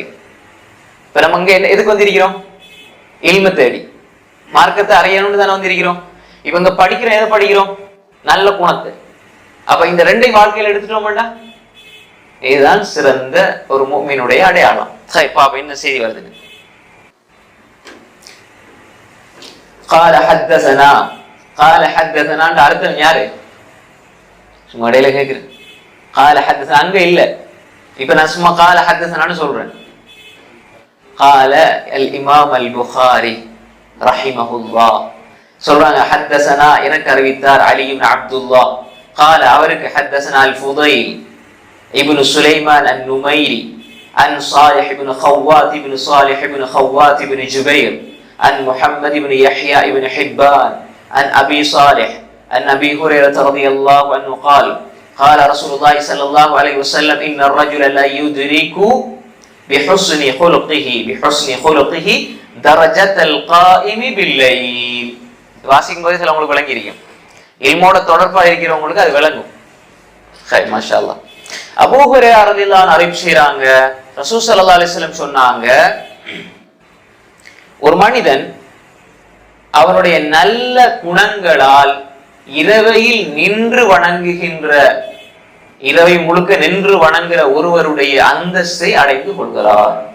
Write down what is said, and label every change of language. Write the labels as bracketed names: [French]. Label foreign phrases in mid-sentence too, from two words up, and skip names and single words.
[Tamil] இப்ப நம்ம இங்க எதுக்கு வந்திருக்கிறோம்? இல்ம தேடி மார்க்கத்தை அறியணும்னு தானே வந்திருக்கிறோம். இப்ப இங்க படிக்கிறோம், எதை படிக்கிறோம்? நல்ல குணத்தை. அப்ப இந்த ரெண்டையும் வாழ்க்கையில எடுத்துட்டோம்டா, இதுதான் சிறந்த ஒரு முஃமினுடைய அடையாளம். சரி, பாப்பா என்ன செய்தி வருது? [Arabic] قال حدثنا قال حدثنا [Tamil] அர்த்தம் யாரு? சும்மா இடையில கேக்குறேன். [Arabic] قال حدثنا [Tamil] அங்க இல்ல, இப்ப நான் சும்மா [Arabic] قال حدثنا [Tamil] சொல்றேன். [Arabic] قال الامام البخاري رحمه الله [Tamil] சொல்றாங்க, حدثنا எனக்கு அறிவித்தார் அலி இப்னு அப்துல்லாஹ். [Arabic] قال அவருக்கு حدثنا الفضيل ابن سليمان النميري عن صالح بن خوات بن صالح بن خوات بن جبير عن محمد بن يحيى بن حبان عن أبي صالح عن أبي هريرة رضي الله عنه قال قال رسول الله صلى الله عليه وسلم إن الرجل لا يدرك بحسن خلقه درجة القائم بالليل. [Tamil] வாசிக்கும் போது சில உங்களுக்கு விளங்கி இருக்கும், இல்மோட தொடர்பா இருக்கிறவங்களுக்கு அது விளங்கும். [Arabic] சரி, ما شاء الله. [Tamil] அபூ ஹுரைரா [Arabic] رضي الله عنه [Tamil] அறிவிப்பு செய்றாங்க, ரசூல் [Arabic] صلى الله عليه وسلم [Tamil] சொன்னாங்க, ஒரு மனிதன் அவருடைய நல்ல குணங்களால் இரவையில் நின்று வணங்குகின்ற, இரவை முழுக்க நின்று வணங்குகிற ஒருவருடைய அந்தஸ்தை அடைந்து கொள்கிறார்.